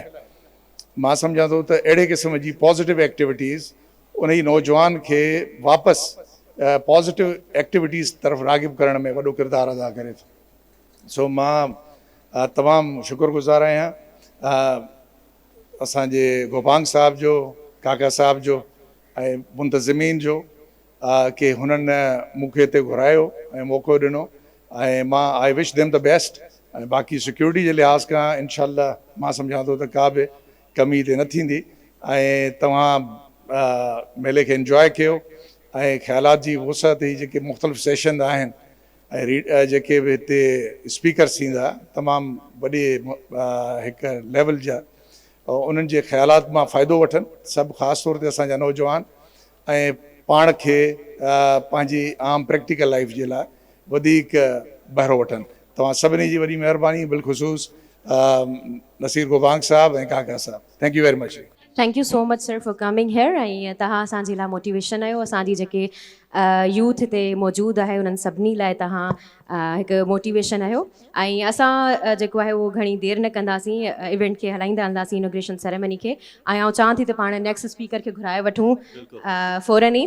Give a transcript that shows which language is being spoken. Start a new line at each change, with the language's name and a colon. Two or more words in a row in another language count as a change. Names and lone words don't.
Sindhi: मां सम्झां थो त अहिड़े क़िस्म जी
English: positive activities
Sindhi: उन ई नौजवान खे वापसि
English: positive activities
Sindhi: तरफ़ राग़िब करण में वॾो किरदारु अदा करे थो। सो मां तमामु शुक्रगुज़ार आहियां असांजे गोपांग साहब जो, काका साहब जो ऐं मुंतज़िमीन जो कि हुननि मूंखे हिते घुरायो ऐं मौक़ो ॾिनो, ऐं मां
English: I wish them the best.
Sindhi: ऐं बाक़ी सिक्योरिटी जे लिहाज़ खां इंशाअल्लाह मां सम्झां थो त का बि कमी हिते न थींदी, ऐं तव्हां मेले खे इंजॉय कयो ऐं ख़्यालात जी वुसअत ही जेके मुख़्तलिफ़ सेशन आहिनि ऐं जेके बि हिते स्पीकर्स थींदा तमामु वॾे हिकु लेवल जा, उन्हनि जे ख़्यालात मां फ़ाइदो वठनि सभु, ख़ासि तौर ते असांजा नौजवान, ऐं पाण खे पंहिंजी आम
English: practical life
Sindhi: जे लाइ वधीक बहिरो वठनि। तव्हां सभिनी जी वॾी महिरबानी, बिलख़ुसूस नसीर गोबांग साहब ऐं काका साहब।
English: Thank you very much. Thank you so much sir for coming here.
Sindhi: ऐं तव्हां असांजे लाइ मोटिवेशन आहियो। असांजी जेके यूथ हिते मौजूदु आहे उन्हनि सभिनी लाइ तव्हां हिकु मोटिवेशन आहियो। ऐं असां जेको आहे उहो घणी देरि न कंदासीं, इवेंट खे हलाईंदा हलंदासीं,
English: inauguration ceremony
Sindhi: खे। ऐं आउं चाहियां थी त पाण
English: next speaker
Sindhi: खे घुराए वठूं फ़ौरन ई।